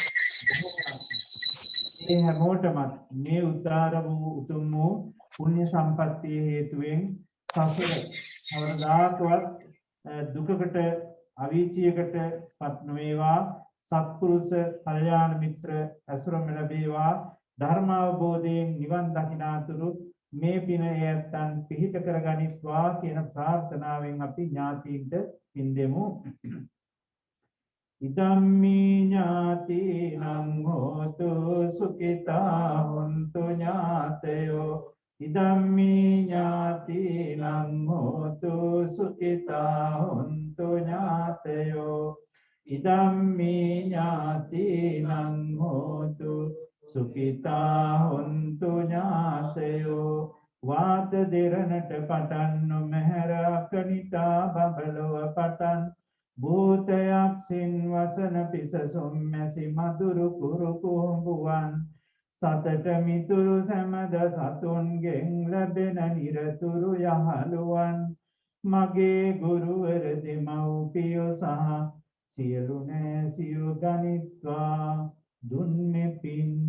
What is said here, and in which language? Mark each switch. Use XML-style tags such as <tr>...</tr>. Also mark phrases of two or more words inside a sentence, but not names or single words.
<si>මේ හැමෝටම මේ උදාර වූ උතුම් වූ පුණ්‍ය සම්පත්තිය හේතුවෙන් සසර කවදාකවත් දුකකට අවීචියකට පත් නොවේවා සත්පුරුෂ කල්යාණ මිත්‍ර ඇසුරම ලැබේවා ධර්ම අවබෝධයෙන් නිවන් දකිනාතුරු මේ පින එයත්න් පිහිට කරගනිත්වා කියන ප්‍රාර්ථනාවෙන් අපි ඥාතීන්ට පින් දෙමු.</si> <pi>ඉදම්මි ඥාතිනං හෝතු සුඛිතා හොන්තු ඥාතයෝ ඉදම්මි ඥාතිනං හෝතු සුඛිතා හොන්තු ඥාතයෝ ඉදම්මි ඥාතිනං හෝතු සුඛිතා හොන්තු ඥාතයෝ</pi> <si>වාත දෙරණට පටන් නොමහැර අකනිතා බබලව පටන් භූතයක් සින් වසන පිසසුම් මැසි මදුරු කුරු කුඹුවන් සතට මිතුරු සැමද සතුන්ගෙන් ලැබෙන නිරතුරු යහළුවන් මගේ ගුරුවර දෙමව්පියෝ සහ සියලු නෑසියෝ ගනිත්වා දුන්නේ පින්</si>